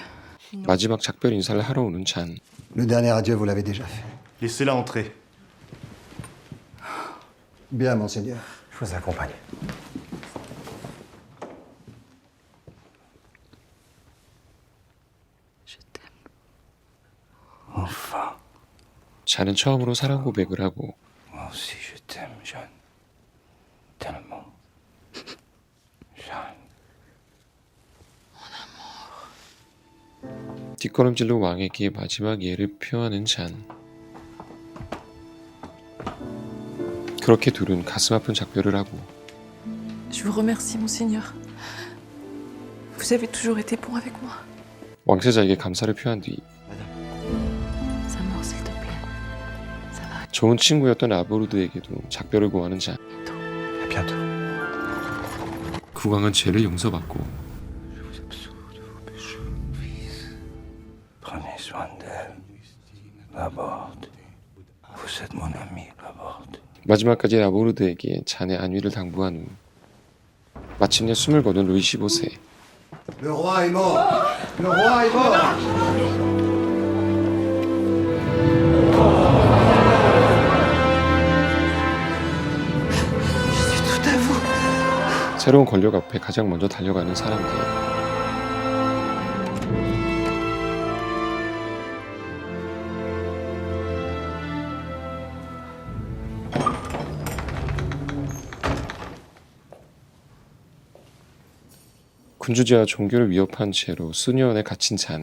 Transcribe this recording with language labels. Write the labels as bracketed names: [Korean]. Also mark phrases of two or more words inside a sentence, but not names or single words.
[Korean] 마지막 작별 인사를 하러 오는 잔. [French] Le dernier adieu, vous l'avez déjà fait. Laissez-la entrer. Bien, monseigneur. Je vous accompagne. Enfin. [Korean] 잔은 처음으로 사랑 고백을 하고 [French] Moi aussi je t'aime, Jeanne. Tellement. Jeanne. [Korean] 뒷걸음질로 왕에게 마지막 예를 표하는 잔. 그렇게 둘은 가슴 아픈 작별을 하고 [French] Je vous remercie, monseigneur. Vous avez toujours été bon avec moi. [Korean] 왕세자에게 감사를 표한 뒤 [French] Samour, s'il te plaît. [Korean] 좋은 친구였던 아보르드에게도 작별을 고하는 잔. [French] À bientôt. [Korean] 국왕은 죄를 용서받고 [French] Prenez soin d'elle. Laborde. Vous êtes mon ami, Laborde. [Korean] 마지막까지 라보르드에게 잔의 안위를 당부한 후 마침내 숨을 거둔 루이 15세. [French] Le roi est mort. Le roi est mort. [Korean] 새로운 권력 앞에 가장 먼저 달려가는 사람들. 군주제와 종교를 위협한 채로 수년에 갇힌 잔.